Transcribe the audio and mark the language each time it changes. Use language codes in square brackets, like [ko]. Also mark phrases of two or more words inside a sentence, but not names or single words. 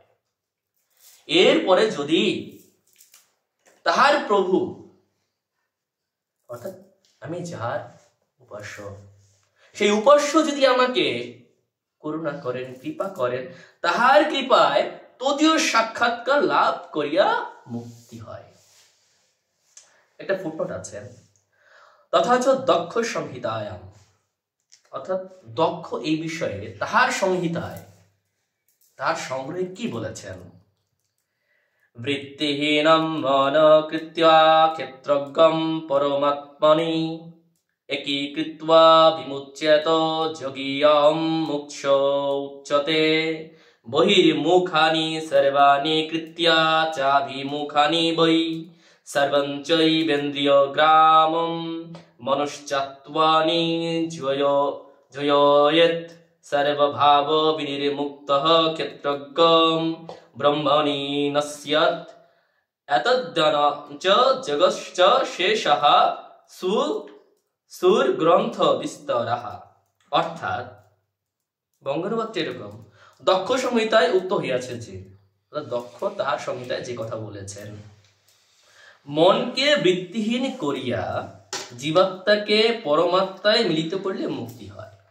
[bn] এরপরে যদি তাহার প্রভু, অর্থাৎ আমি যার উপাস্য, সেই উপাস্য যদি আমাকে করুণা করেন, কৃপা করেন, তাহার কৃপায় তদীয় সাক্ষাৎকার লাভ করিয়া মুক্তি হয়। একটা ফুটনোট আছে, [sa] তথাচ দক্ষ সংহিতায়াম, [bn] অর্থাৎ দক্ষ এই বিষয়ে তাহার সংহিতায়, তার সংগ্রহে কি বলেছেন? [sa] বৃত্তিহীনম মন কৃত্বা ক্ষেত্রজ্ঞম পরমাত্মনি একীকৃত্বা বিমুচ্যেত যোগীয়ম মোক্ষ উচ্যতে বহির্মুখানি সর্বাণি কৃত্বা চাভিমুখানি বৈ সর্বং চৈবেন্দ্রিয় গ্রামম মনুশ্চাত্বানি জয়য়েত সর্বভাব বিনির্মুক্তঃ ক্ষেত্রজ্ঞম ব্রহ্মণি নস্যাৎ এতদ্জ্ঞান চ জগশ্চ শেষঃ সুর গ্রন্থ বিস্তরঃ। [bn] অর্থাৎ বঙ্গানুবাদ এরকম, দক্ষ সংহিতায় উক্ত হইয়াছে যে, দক্ষ তাহার সংহিতায় যে কথা বলেছেন, মনকে বৃত্তিহীন করিয়া জীবাত্মাকে পরমাত্মায় মিলিত করলে মুক্তি হয়।